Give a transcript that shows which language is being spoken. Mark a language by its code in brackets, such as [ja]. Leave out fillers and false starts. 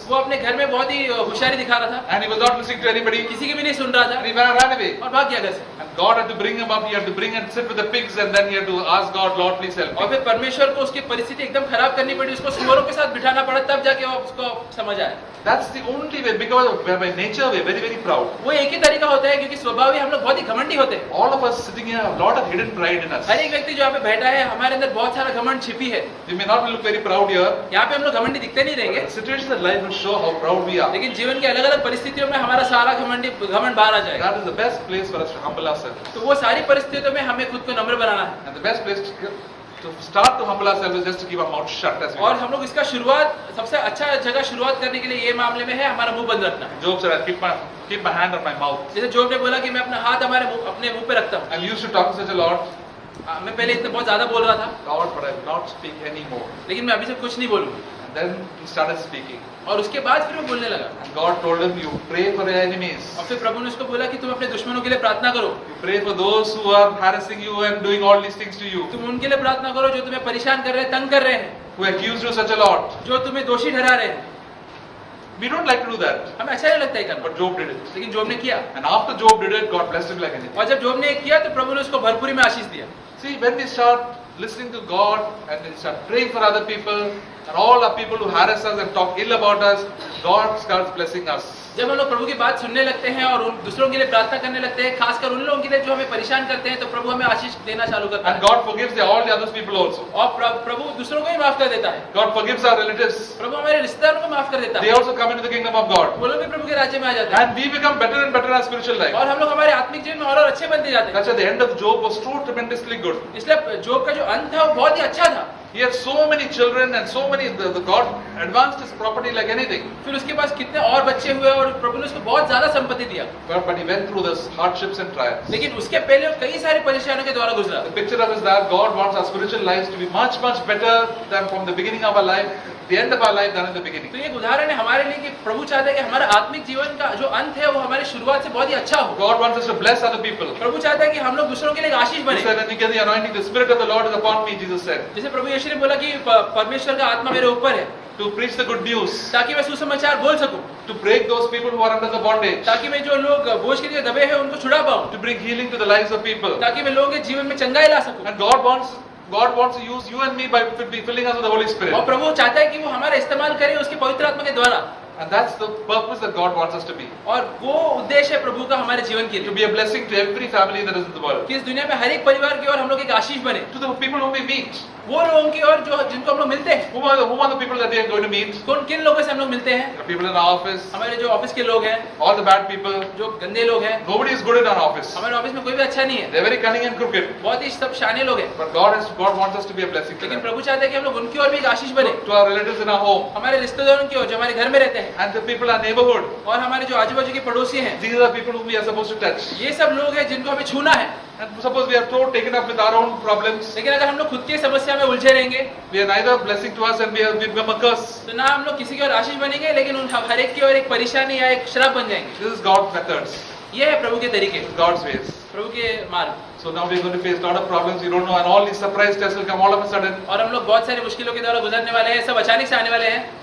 [hi] वो अपने घर में बहुत ही होशियारी दिखा रहा था, [en] And he was not listening to anybody. [hi] किसी की भी नहीं सुन रहा [en] And [hi] था [en] he ran away. [hi] और भाग गया घर से। [en] And God had to bring him up. He had to bring and sit with the pigs. And then he had to ask God, Lord, please help [hi] और [en] me. [hi] फिर परमेश्वर को उसकी परिस्थिति एकदम खराब करनी पड़ी, उसको सुअरों के साथ बिठाना पड़ा, तब जाके वो उसको समझ आया। [en] That's the only way. Because by nature we are very, very proud. [hi] वो एक ही तरीका होता है क्योंकि स्वभाव ही हम लोग बहुत ही घमंडी होते हैं। [en] All of us sitting here have a lot of hidden pride in us. [hi] हर एक व्यक्ति जो यहाँ पे बैठा है हमारे अंदर बहुत सारा घमंड छिपी है। [en] We may not look very proud here. [hi] यहाँ पे हम लोग घमंडी दिखते नहीं रहेंगे, [en] The situations in life will show how proud we are. [hi] लेकिन जीवन के अलग अलग परिस्थितियों में हमारा सारा घमंड बाहर आ जाएगा। [en] That is the best place for us to humble ourselves. [hi] तो वो सारी परिस्थितियों में हमें खुद को नम्र बनाना है। [en] And the best place to start to humble ourselves is just to keep our mouth shut as we [hi] और [en] go. [hi] हम लोग इसका शुरुआत सबसे अच्छा जगह शुरुआत करने के लिए ये मामले में है हमारा मुंह बंद रखना। [en] Job said, I keep my hand on my mouth. [hi] जैसे जोब ने बोला कि मैं अपना हाथ अपने मुंह पे रखता हूँ। [en] I used to talk such a lot, [hi] मैं पहले इतना बहुत ज्यादा बोल रहा था, [en] Lord, but I will not speak anymore. [hi] लेकिन मैं अभी से कुछ नहीं बोलूंगा। [en] And then he started speaking. [hi] और उसके बाद फिर वो बोलने लगा। [en] And God told him, you pray for your enemies. [hi] और फिर प्रभु ने उसको बोला कि तुम अपने दुश्मनों के लिए प्रार्थना करो, [en] You pray for those who are harassing you and doing all these things to you, [hi] तुम उनके लिए प्रार्थना करो जो तुम्हें परेशान कर रहे हैं, तंग कर रहे हैं, [en] who accuse you such a lot. [hi] जो तुम्हें दोषी ठहरा रहे हैं। [en] We don't like to do that, [hi] हमें अच्छा नहीं लगता है करना, [en] but Job did it. [hi] लेकिन जोब ने किया। [en] And after Job did it, God blessed him like anything. [hi] और जब जोब ने किया तो प्रभु ने उसको भरपूरी में आशीष दिया। [en] See, when we start listening to God and we start praying for other people, and all our people who harass us and talk ill about us, God starts blessing us. [hi] जब हम लोग प्रभु की बात सुनने लगते हैं और उन दूसरों के लिए प्रार्थना करने लगते हैं, खासकर उन लोगों के लिए जो हमें परेशान करते हैं, तो प्रभु हमें आशीष देना चालू करता [en] And [hi] है [en] God forgives all the other people also. [hi] और प्रभु दूसरों को ही माफ कर देता है। [en] God forgives our relatives. [hi] प्रभु हमारे रिश्तेदारों को माफ कर देता [en] They [hi] है, [en] also come into the kingdom of God. [hi] वो लोग भी प्रभु के राज्य में आ जाते हैं [en] And we become better and better in our spiritual life. [hi] और हम लोग हमारे आत्मिक जीवन में और अच्छे बनते जाते हैं। [en] That's why the end of Job was too tremendously good. [hi] इसलिए जोब का जो अंत था वो बहुत ही अच्छा था। [en] He had so many children and so many, the God advanced his property like anything. [hi] फिर उसके पास कितने और बच्चे हुए और प्रभु ने उसको बहुत ज्यादा संपत्ति दिया, [en] But he went through this hardships and trials. [hi] लेकिन उसके पहले वो कई सारी परेशानियों के द्वारा गुजरा। [en] The picture of is that God wants our spiritual lives to be much, much better than from the beginning of our life, the end of our life than in the beginning. [hi] तो ये एक उदाहरण है हमारे लिए कि प्रभु चाहते हैं कि हमारा आत्मिक जीवन का जो अंत है वो हमारी शुरुआत से बहुत ही अच्छा हो। [en] God wants us to bless other people. [hi] प्रभु चाहता है कि हम लोग दूसरों के लिए एक आशीष [en] He [hi] बने। [en] said, when you get the anointing, the Spirit of the Lord is upon me, Jesus said, [hi] जैसे प्रभु यीशु ने बोला कि परमेश्वर का आत्मा मेरे ऊपर है [en] to preach the good news, [hi] ताकि मैं सुसमाचार बोल सकूं, [en] to break those people who are under the bondage, [hi] ताकि मैं जो लोग बोझ के लिए दबे हैं उनको छुड़ा पाऊं, [en] to bring healing to the lives of people. [hi] ताकि मैं लोगों के जीवन में चंगाई ला सकूं। [en] And God wants to use you and me by filling us with the Holy Spirit. [hi] और प्रभु चाहता है कि वो हमारा इस्तेमाल करे उसके पवित्र आत्मा के द्वारा, [en] And that's the purpose that God wants us to be. [hi] और वो उद्देश्य है प्रभु का हमारे जीवन के [en] To [hi] लिए [en] be a blessing to every family that is in the world. [hi] कि इस दुनिया में हर एक परिवार की ओर हम लोग एक आशीष बने। [en] To the people whom we meet. [hi] वो लोगों की ओर जो जिनको हम लोग मिलते हैं, [en] Whom are the people that we are going to meet? [hi] किन लोगों से हम लोग मिलते हैं? [en] The people in our office, [hi] हमारे जो ऑफिस के लोग हैं, [en] all the bad people. [hi] जो गंदे लोग हैं। [en] Nobody is good in our office. [hi] हमारे ऑफिस में कोई भी अच्छा नहीं है, [en] They are very cunning and crooked. [hi] बहुत ही सब शाने लोग हैं, [en] But God wants us to be a blessing to [hi] लेकिन [en] them. [hi] प्रभु चाहते हैं कि हम लोग उनकी ओर भी एक आशीष बने, [en] To our relatives in our home. [hi] हमारे रिश्तेदारों की ओर जो हमारे घर में रहते हैं, [en] And the people in our neighborhood. [hi] और हमारे जो आजू बाजू के पड़ोसी हैं, [en] These are the people whom we are supposed to touch. [hi] ये सब लोग हैं जिनको हमें छूना है। [en] And suppose we are so taken up with our own problems, [hi] लेकिन अगर हम लोग खुद की समस्या में उलझे रहेंगे [en] we are neither a blessing to us and we become a curse. [hi] तो ना हम लोग किसी की ओर आशीष बनेंगे, लेकिन उन हर एक की ओर एक परेशानी या एक श्राप बन जाएंगे। [en] This is God's methods, [hi] ये है प्रभु के तरीके, [en] God's ways. [hi] प्रभु के मार्ग। [en] So now we are going to face a lot of problems we don't know, and all these surprise tests will come all of a sudden. [hi] और हम लोग बहुत सारी मुश्किलों के द्वारा गुजरने वाले हैं, सब अचानक से आने वाले हैं,